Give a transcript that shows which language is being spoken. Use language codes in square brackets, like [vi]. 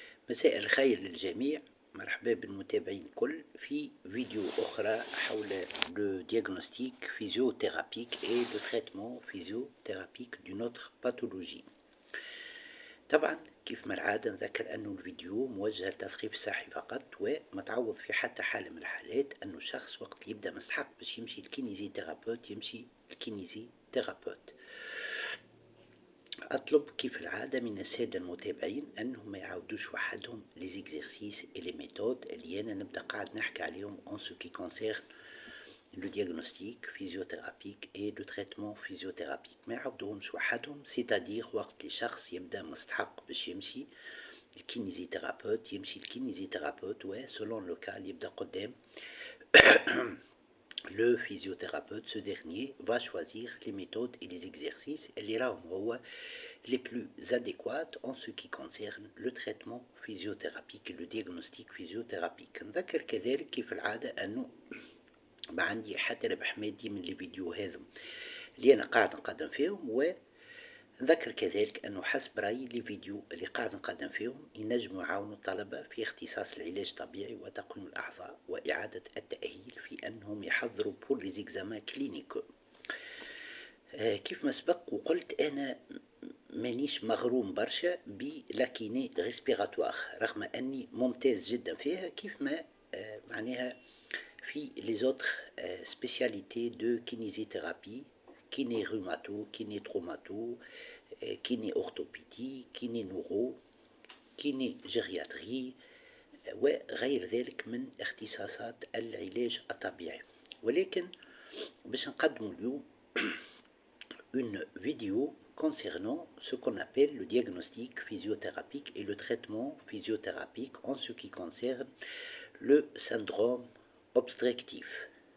[ar] مساء الخير للجميع، مرحبا بالمتابعين الكل في فيديو أخرى حول [fr] le diagnostic physiothérapique et le traitement physiothérapique d'une autre pathologie. [ar] طبعا كيف ما العادة نذكر أنه الفيديو موجه للتثقيف الصحي فقط، وما تعوض في حتى حالة من الحالات أنه الشخص وقت اللي يبدأ مستحق باش يمشي الكينيزي ثيرابوت يمشي الكينيزي ثيرابوت. أطلب كيف العادة من السادة المتابعين أنهم ما يعاودوش وحدهم لي زيكزيرسيس [fr] et les méthodes [ar] اللي أنا نبدأ قاعد نحكي عليهم [fr] en ce qui concerne le diagnostic physiothérapique et le traitement physiothérapique. [ar] ما يعاودوهمش وحدهم، [fr] c'est-à-dire [ar] وقت اللي شخص يبدأ مستحق باش يمشي الكينيزيثيرابوت يمشي الكينيزيثيرابوت، [fr] و selon le cas [ar] اللي يبدأ قدام [fr] le physiothérapeute, ce dernier va choisir les méthodes et les exercices [ar] اللي راهم هو [fr] les plus adéquats en ce qui concerne le traitement physiothérapique et le diagnostic physiothérapique. [ar] نذكر كذلك كيف العادة أنه ما عندي حتى ربح مادي من الفيديو هذم اللي أنا قاعد نقدم فيهم، ونذكر كذلك أنه حسب رأيي الفيديو اللي قاعد نقدم فيهم ينجموا يعاونوا الطلبة في اختصاص العلاج الطبيعي وتقويم الأعضاء وإعادة التأهيل في أنهم يحضروا بور لي زيكزامان كلينيكو. كيف ما سبق وقلت أنا مانيش مغروم برشا بلاكيني ريسبيراتوار، رغم أني ممتاز جدا فيها كيف ما معناها في [fr] les autres spécialités de kinésithérapie, kiné rhumato, kiné traumato, kiné orthopédie, kiné neuro, kiné gériatrie [ar] وغير ذلك من اختصاصات العلاج الطبيعي. ولكن باش نقدم اليوم [fr] une vidéo concernant ce qu'on appelle le diagnostic physiothérapique et le traitement physiothérapique en ce qui concerne le syndrome obstructif.